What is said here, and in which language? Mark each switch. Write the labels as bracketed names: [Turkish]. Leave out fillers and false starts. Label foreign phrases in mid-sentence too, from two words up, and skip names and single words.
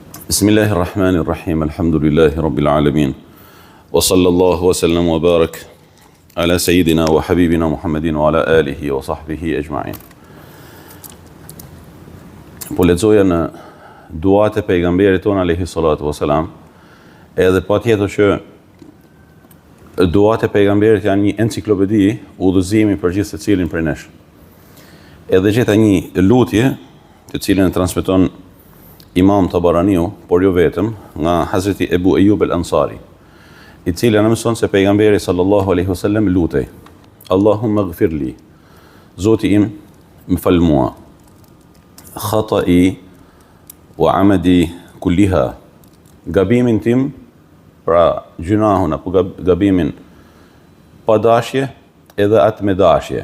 [Arabic] بسم الله الرحمن الرحيم. الحمد لله رب العالمين. وصلى الله وسلم وبارك على سيدنا وحبيبنا محمد وعلى آله وصحبه أجمعين. [Albanian] Po lexoja në duat e pejgamberit ton [Arabic] عليه الصلاة والسلام, [Albanian] edhe patjetër që duat e pejgamberit janë një enciklopedi udhëzimi për gjithë secilin prej nesh. Edhe gjeta një lutje, të cilën e transmeton Imam Tabaraniu, por jo vetëm, nga Hazreti Ebu Ejub el-Ansari, i cili na mëson se pejgamberi [Arabic] صلى الله عليه وسلم [Albanian] lutej: [Arabic] اللهم اغفر لي, [Albanian] Zoti im më fal mua, [Arabic] خطئي وعمدي كلها, [Albanian] gabimin tim, pra gjunahun apo gabimin pa dashje edhe atë me dashje.